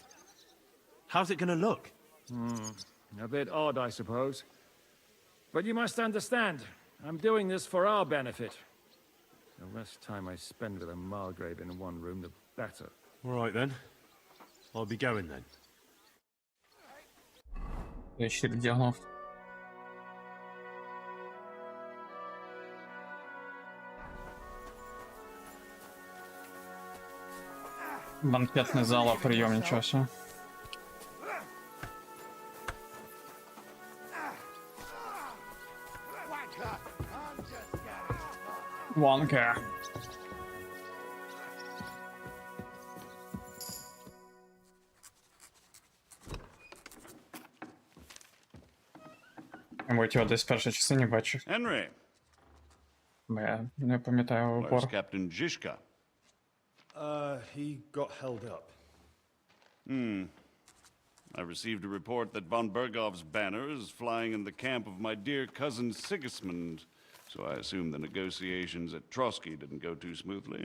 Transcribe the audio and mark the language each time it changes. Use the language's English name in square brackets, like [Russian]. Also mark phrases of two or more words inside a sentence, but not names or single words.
[English] How's it gonna look? A bit odd, I suppose. But you must understand, I'm doing this for our benefit. The less time I spend with a Margrave in one room, the better. All right, then. I'll be going, then. [Ukrainian] Я ще вдягнув. Банкетний зал, прийом, нічого себе. Ванка. Мабуть, його десь в першій частині бачив. [English] Henry, [Ukrainian] Бо я не пам'ятаю [English] where's [Ukrainian] упор. [English] Captain Zizka? He got held up. I received a report that von Bergov's banner is flying in the camp of my dear cousin Sigismund, so I assume the negotiations at Trotsky didn't go too smoothly.